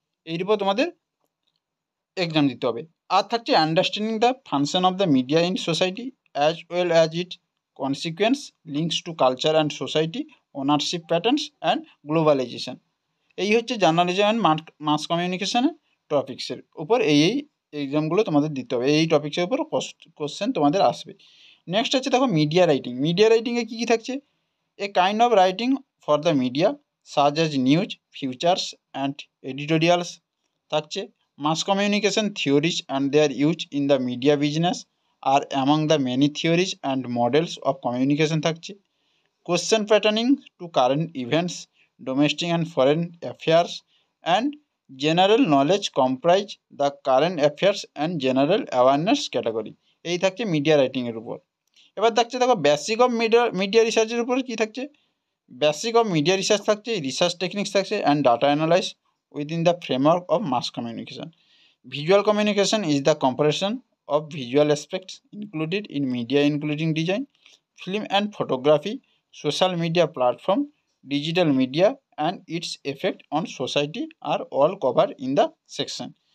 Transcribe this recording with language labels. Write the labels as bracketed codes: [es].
[bn] এর উপর তোমাদের এক্সাম দিতে হবে। [en] আর থাকছে understanding the function of the media in society as well as it consequence links to culture and society, ownership patterns and globalisation. [bn] এই হচ্ছে জার্নালিজম অ্যান্ড মাস কমিউনিকেশনের টপিক্সের উপর এই এক্সামগুলো তোমাদের দিতে হবে। এই টপিক্সের উপর কোশ্চেন তোমাদের আসবে। নেক্সট হচ্ছে দেখো মিডিয়া রাইটিং। মিডিয়া রাইটিংয়ে কী কী থাকছে? [en] A kind of writing for the media such as news, features and editorials থাকছে। Mass communication theories and their use in the media business are among the many theories and models of communication থাকছে। Question patterning to current events, domestic and foreign affairs and general knowledge comprise the current affairs and general awareness category। [bn] এই থাকছে media রাইটিংয়ের উপর। এবার থাকছে দেখো basic of media রিসার্চের উপর কী থাকছে? বেসিক অফ মিডিয়া রিসার্চ থাকছে, রিসার্চ টেকনিক্স থাকছে [en] And data analyse within the framework of mass communication. Visual communication is the comparison of visual aspects included in media including design, film and photography, social media platform, digital media and its effect on society are all cover in the section.